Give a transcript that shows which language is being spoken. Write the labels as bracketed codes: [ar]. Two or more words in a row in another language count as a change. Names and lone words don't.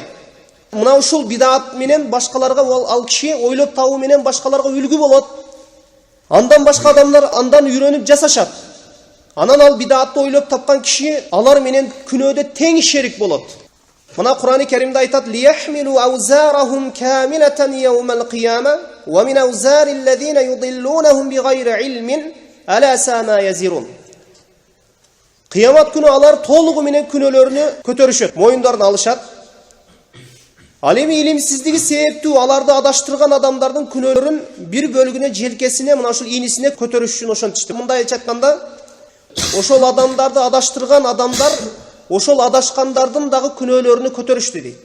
[ky] Мына ушул бидат менен башкаларга ал киши ойлоп табуу менен башкаларга үлгү болот. Андан башка адамдар андан үйрөнүп жасашат. Анан ал бидатты ойлоп тапкан киши алар менен күнөөдө тең шерик болот. Мына Кур'ан-ы Керимде айтат: [ar] "ليحملوا أوزارهم كاملة يوم القيامة ومن أوزار الذين يضلونهم بغير علم ألا ساء ما يزرون." [ky] Кыямат күнү алар толугу менен күнөөлөрүнү көтөрүшөт, моюндарын алышат. Ал эми илимсиздиги себептүү аларды адаштырган адамдардын күнөөлөрүн бир бөлүгүнө желкесине, мына ушул инисине көтөрүш үчүн ошентишти. Мындайча айтканда, ошол адамдарды адаштырган адамдар ошол адашкандардын дагы күнөөлөрүнү көтөрүштү дейт.